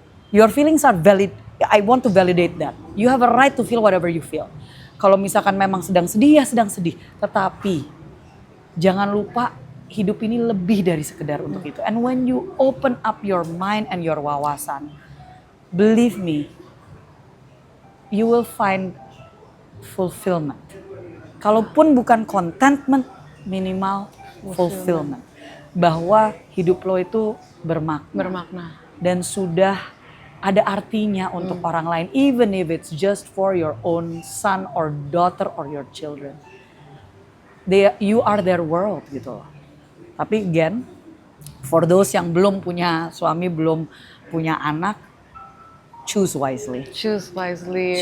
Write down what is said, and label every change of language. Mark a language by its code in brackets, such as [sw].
[en] Your feelings are valid. I want to validate that. You have a right to feel whatever you feel. [id] Kalau misalkan memang sedang sedih ya sedang sedih. Tetapi jangan lupa hidup ini lebih dari sekedar untuk itu. [en] And when you open up your mind and your wawasan, believe me, you will find fulfillment. [id] Kalaupun bukan contentment, minimal fulfillment. Bahwa hidup lo itu bermakna. Dan sudah ada artinya untuk orang lain. [en] Even if it's just for your own son or daughter or your children. You are their world [id] gitu loh. Tapi [en] again, for those [id] yang belum punya suami, belum punya anak, [en] choose wisely. Choose wisely.